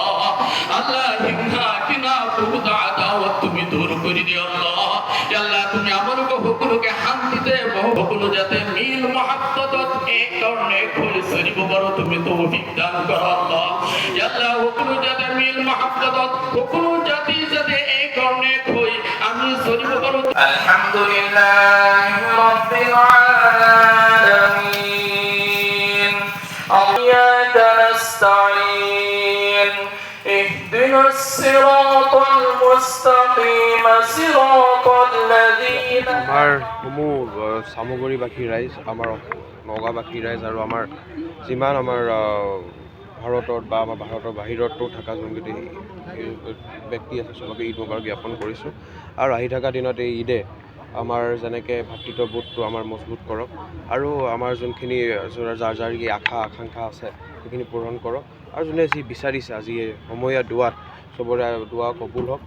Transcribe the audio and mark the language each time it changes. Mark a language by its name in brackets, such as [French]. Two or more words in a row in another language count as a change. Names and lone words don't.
[Assamese] তুমি দূৰ কৰি দিও আল্লাহ, তুমি আমালোকক সকলোকে শান্তিতে সকলো যাতে মিল মহাব্বতত এক ধৰণে খোল চলিব পাৰো, তুমি তৌফিক দান কৰা আল্লাহ। সকলো যাতে মিল মহাব্বতত সকলো জাতি যাতে এক ধৰণে হৈ আমি চলিব পাৰো। [Arabic] الحمد لله رب العالمين إياك نستعين اهدنا الصراط المستقيم صراط الذين [Assamese] আমাৰ সমূহ চামগুৰিবাসী ৰাইজ, আমাৰ নগাঁওবাসী ৰাইজ আৰু আমাৰ যিমান আমাৰ ভাৰতত বা আমাৰ ভাৰতৰ বাহিৰতো থকা যোনকেইটি ব্যক্তি আছে চবকে [Arabic] عيد مبارك [Assamese] জ্ঞাপন কৰিছোঁ। আৰু আহি থকা দিনত এই ঈদে আমাৰ যেনেকৈ ভাতৃত্ববোধটো আমাৰ মজবুত কৰক আৰু আমাৰ যোনখিনি যাৰ আশা আকাংক্ষা আছে সেইখিনি পূৰণ কৰক, আৰু যোনে যি বিচাৰিছে আজি সময়া দোৱাত চবৰে দোৱা কবুল হওক।